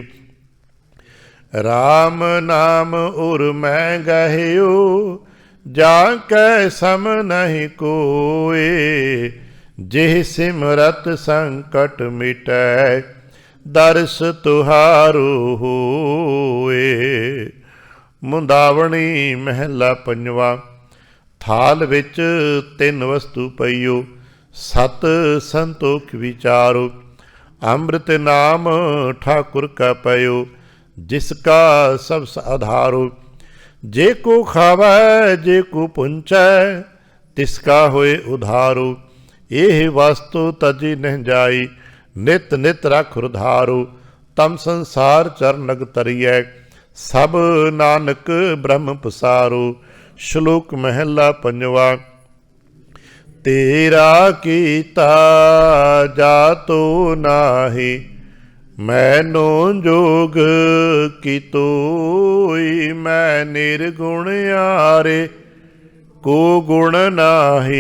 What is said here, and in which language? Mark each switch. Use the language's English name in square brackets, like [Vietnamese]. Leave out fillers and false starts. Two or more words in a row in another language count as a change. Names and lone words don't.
[Hindi] राम नाम उर मैं गहियो, जाकै सम नहीं कोए। जेह सिमरत संकट मिटै, दर्श तुहारो होए। मुंदावणी महला पंजवा। थाल विच तिन वसतू पईओ, सत संतोख विचारो। अम्रित नाम ਠਾकुर का पयो, जिसका सब आधारो। जे को खावै जे को पुंचै, तिसका होए उधारो। एह वस्तु तजी नह जाई, नित नित रख उधारो। तम संसार चरणग तरियै, सब नानक ब्रह्म पसारो। श्लोक महला पंजवा। तेरा कीता जातो नाहि, मैनो जोग की तोई, मैं निर्गुण आरे को गुण नाही।